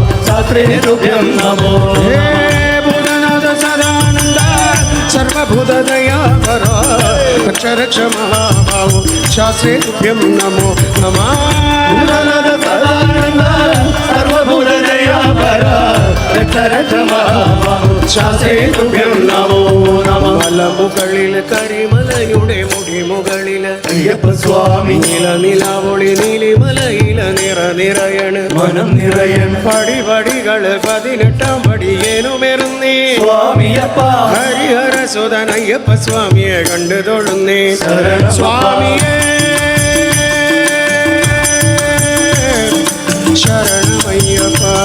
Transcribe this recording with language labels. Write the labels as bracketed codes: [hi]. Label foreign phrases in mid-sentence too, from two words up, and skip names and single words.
[sa] शास्त्रे तुभ्यं नमो हे भूतनाथ सदानंद सर्वभूतदयाभर रक्ष रक्ष महाभावो शास्त्रे तुभ्यं नमो नमः भूतनाथ सदानंद सर्वभूतदयाभर रक्ष रक्ष महाभावो शास्त्रे तुभ्यं नमो नमः [ml] മലമുകളിൽ കരിമലയുടെ മുടിമുകളിൽ അയ്യപ്പ സ്വാമി നിലനിലാവൊളി നീലിമലയില നിറയണ് മനം നിറയൻ പടിപടികള് 18-ാം പടിയേനുമെറുന്നേ സ്വാമിയപ്പ ഹരിഹര സുതൻ അയ്യപ്പ സ്വാമിയെ കണ്ടു തൊഴുന്നേ സ്വാമിയേ ശരണമയ്യപ്പ